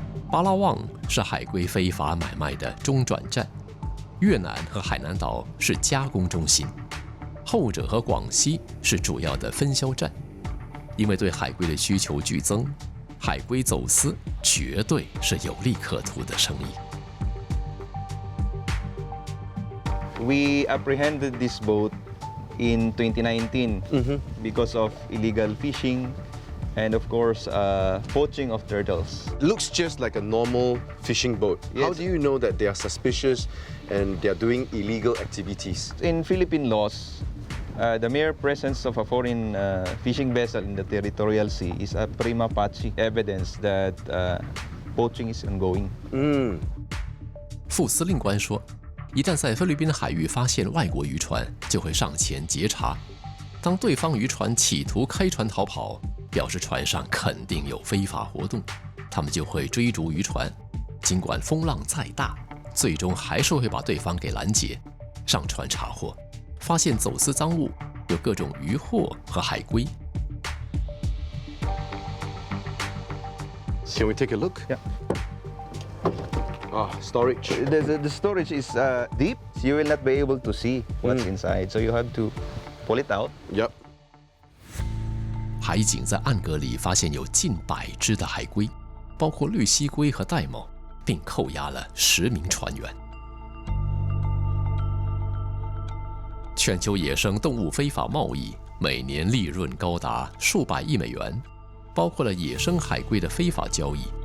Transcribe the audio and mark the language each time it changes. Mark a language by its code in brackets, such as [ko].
[zh] 巴拉望是海龟非法买卖的中转站，越南和海南岛是加工中心，后者和广西是主要的分销站。因为对海龟的需求剧增，海龟走私绝对是有利可图的生意。 [en] We apprehended this boat in 2019 because of illegal fishing and, of course, poaching of turtles. It looks just like a normal fishing boat. How Yes. do you know that they are suspicious and they are doing illegal activities? In Philippine laws, the mere presence of a foreign fishing vessel in the territorial sea is a prima facie evidence that poaching is ongoing. [zh] 副司令官说，一旦在菲律宾海域发现外国渔船，就会上前截查。当对方渔船企图开船逃跑，表示船上肯定有非法活动，他们就会追逐渔船，尽管风浪再大，最终还是会把对方给拦截，上船查获，发现走私赃物有各种渔获和海龟。 [en] Can we take a look? Yeah. Storage. The storage is deep. You will not be able to see what's inside, so you have to pull it out. Yep. [zh] 海警在暗格里发现有近100只的海龟，包括绿蜥龟和玳瑁，并扣押了10名船员。全球野生动物非法贸易每年利润高达数百亿美元，包括了野生海龟的非法交易。